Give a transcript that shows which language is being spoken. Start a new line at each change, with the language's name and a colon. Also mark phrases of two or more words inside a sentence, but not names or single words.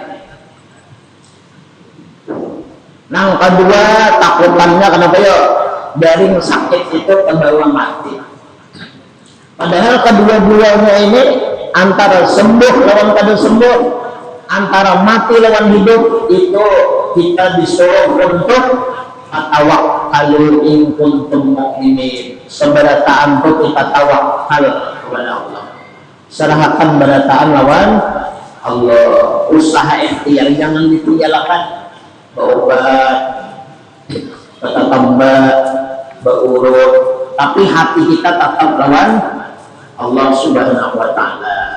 Indonesian: Nah, kedua takutannya kenapa ya?
Banjar: Dari sakit itu kebawa mati. Padahal kedua-duanya ini antara sembuh lawan kada sembuh, antara mati lawan hidup, itu kita disuruh untuk
Arabic: توكلوا إن كنتم مؤمنين.
Banjar: Seberataan itu kita tawakal kepada Allah. Serahkan berataan lawan Allah. Usaha ikhtiar jangan ditinggalkan. Berobat, bertambah, berurut, tapi hati kita tetap lawan Allah
Arabic: سبحانه وتعالى.